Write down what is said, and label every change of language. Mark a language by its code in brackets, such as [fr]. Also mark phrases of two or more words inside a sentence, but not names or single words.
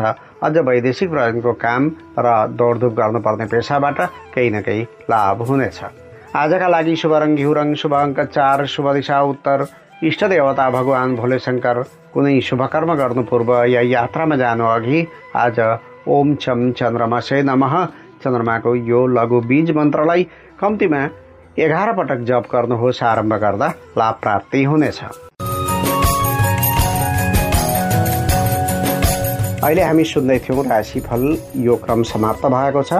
[ne] अझ वैदेशिक प्रयोजनको काम र दौडधुप गर्नुपर्ने पेसाबाट केही न केही लाभ हुनेछ। आजका लागि शुभ रङ घिउ रङ, शुभ अङ्क 4, शुभ दिशा उत्तर, इष्ट देवता भगवान भोले शङ्कर। कुनै शुभकर्म गर्नु पूर्व या यात्रामा जानु अघि आज [sa] ओम छम चन्द्रमसे नमः [ne] चन्द्रमाको यो लघु बीज मन्त्रलाई कम्तीमा 11 पटक जप गर्नुहोस्। आरम्भ गर्दा लाभ प्राप्ति हुनेछ। अहिले हामी सुन्दै थियौँ राशिफल। यो क्रम समाप्त भएको छ।